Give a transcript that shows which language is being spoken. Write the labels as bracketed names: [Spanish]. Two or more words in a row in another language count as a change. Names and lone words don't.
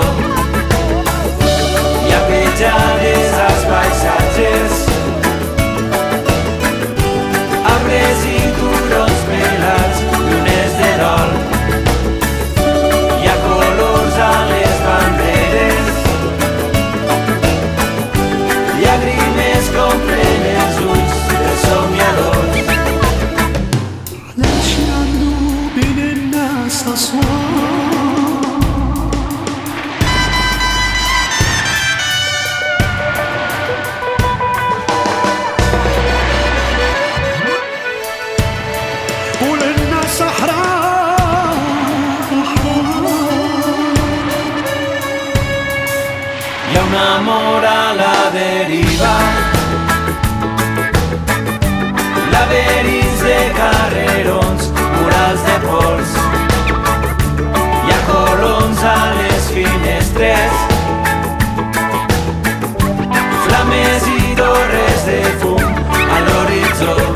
[Catalan] Hi ha petjades als paisatges, arbres i turons pelats, llunes de dol. Hi ha colors a les banderes, llàgrimes complen els ulls dels somiadors. [Arabic] علاش يعملوا بين الناس أصوات؟ وللناس أحرار [Catalan] Hi ha un amor a la deriva, laberints de carrerons, murals de pols. Hi ha coloms a les finestres, flames i torres de fum a l'horitzó.